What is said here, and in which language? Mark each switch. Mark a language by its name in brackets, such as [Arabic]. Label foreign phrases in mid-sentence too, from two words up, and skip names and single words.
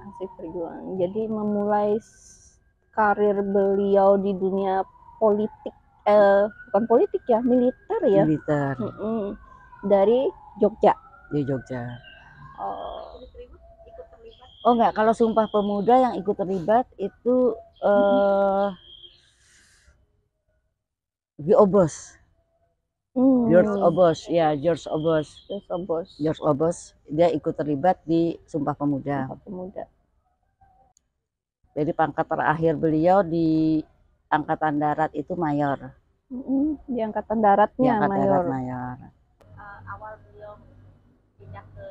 [Indonesian] Jadi memulai karir beliau di dunia politik, bukan politik ya, militer ya. Militer. Dari Jogja. Di Jogja. Oh enggak, kalau Sumpah Pemuda yang ikut terlibat itu Gi Obos. George Obos, ya George Obos. George Obos. George Obos, dia ikut terlibat di Sumpah Pemuda. Sumpah Pemuda. Jadi pangkat terakhir beliau di Angkatan Darat itu mayor. Di Angkatan Daratnya Di Angkatan mayor. Darat mayor. Awal beliau pindah ke